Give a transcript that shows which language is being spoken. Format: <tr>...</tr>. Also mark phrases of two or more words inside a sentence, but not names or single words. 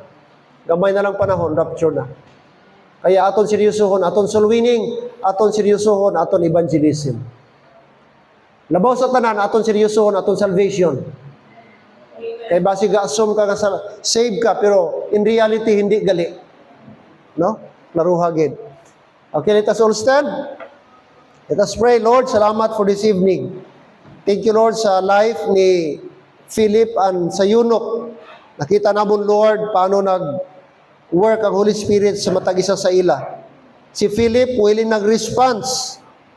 <hil>Gamay na lang panahon, rapture na. Kaya aton seryosohon, aton soul winning, aton seryosohon, aton evangelism. Labaw sa tanan, aton seryosohon, aton salvation. Kaya basi ga-assume ka save ka, pero</hil> <en>in reality,</en> <hil>hindi gali. No? Laruhagid.</hil> <en>Okay, let us all stand. Let us pray. Lord, salamat for this evening. Thank you,</en> <hil>Lord, sa life ni Philip and sa eunuch. Nakita namon, Lord, paano nag-work ang Holy Spirit sa matag isa sa ila. Si Philip, willing nag-response</hil>